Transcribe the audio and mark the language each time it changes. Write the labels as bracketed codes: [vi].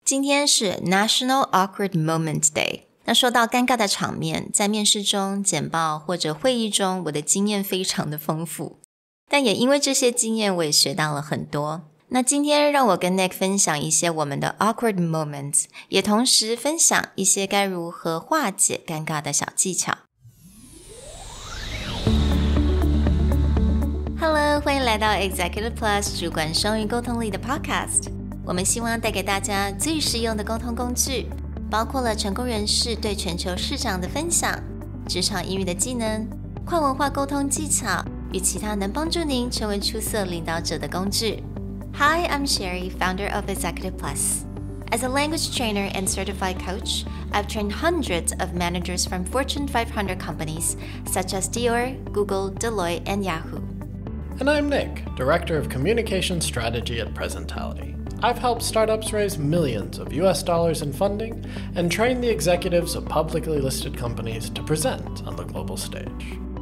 [zh] 今天是 National Awkward Moment Day。那说到尴尬的场面，在面试中、简报或者会议中，我的经验非常的丰富。但也因为这些经验，我也学到了很多。那今天让我跟 Nick 分享一些我们的 [en] awkward moments， [zh] 也同时分享一些该如何化解尴尬的小技巧。 Hello， 欢迎来到 Executive Plus 主管双语沟通力的 podcast。我们希望带给大家最实用的沟通工具，包括了成功人士对全球市场的分享、职场英语的技能、跨文化沟通技巧与其他能帮助您成为出色领导者的工具。 [en] Hi, I'm Sherry, founder of Executive Plus. As a language trainer and certified coach, I've trained hundreds of managers from Fortune 500 companies such as Dior, Google, Deloitte, and Yahoo. And I'm Nick, Director of Communication Strategy at Presentality.I've helped startups raise millions of US dollars in funding and train the executives of publicly listed companies to present on the global stage.